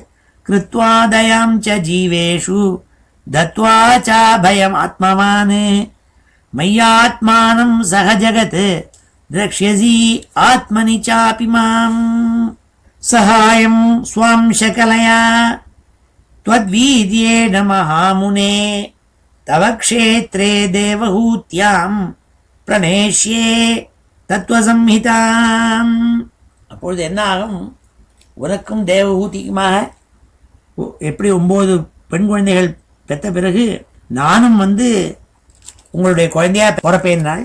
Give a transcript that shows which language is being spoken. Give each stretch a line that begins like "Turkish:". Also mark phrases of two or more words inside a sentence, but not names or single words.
Sanskrit: कृत्वा दयां च जीवेषु दत्त्वा च भयम् आत्मवान् मय्यात्मानं सह जगत् द्रक्ष्यसि आत्मनि चापि माम्. सहायं स्वां सकलया त्वद्वीर्येण महामुने तव क्षेत्रे देवहूत्यां प्रणेष्ये तत्त्वसंहिताम्.
Tamil: அப்பொழுது என்ன ஆகும், உனக்கும் தேவஹூதிக்குமாக எப்படி 9 பெண் குழந்தைகள் பெற்ற பிறகு நானும் உங்களுடைய குழந்தையா பிறப்பேன்னாள்.